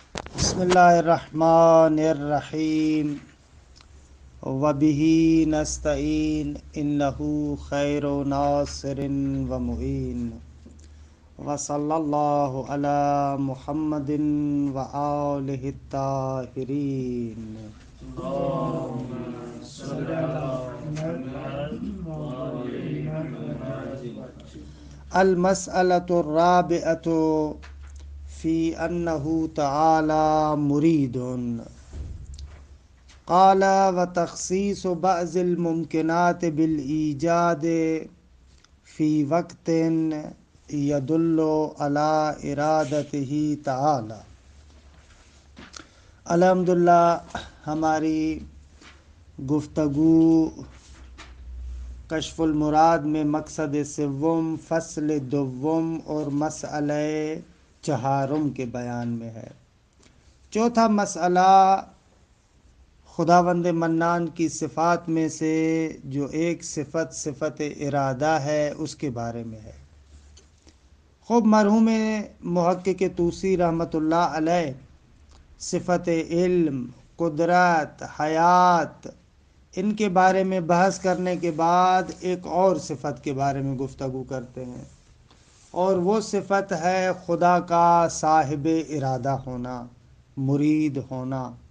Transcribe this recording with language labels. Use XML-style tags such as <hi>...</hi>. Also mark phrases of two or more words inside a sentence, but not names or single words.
<ar>بسم اللہ الرحمن الرحیم وبہ نستعین انہ خیر ناصر و معین وصلی اللہ علی محمد و آلہ الطاہرین. المسألۃ الرابعۃ فی انہ تعالی مرید. قال وتخصیص بعض الممکنات بالایجاد فی وقت یدل علی ارادتہ تعالی.</ar> <ur>الحمدللہ ہماری گفتگو کشف المراد میں مقصد سوم، فصل دوم اور مسئلہ چہارم کے بیان میں ہے. چوتھا مسئلہ خداوند منان کی صفات میں سے جو ایک صفت ارادہ ہے اس کے بارے میں ہے. خوب مرحوم محقق طوسی رحمۃ اللہ علیہ صفت علم، قدرت، حیات ان کے بارے میں بحث کرنے کے بعد ایک اور صفت کے بارے میں گفتگو کرتے ہیں، اور وہ صفت ہے خدا کا صاحب ارادہ ہونا، مرید ہونا.</ur>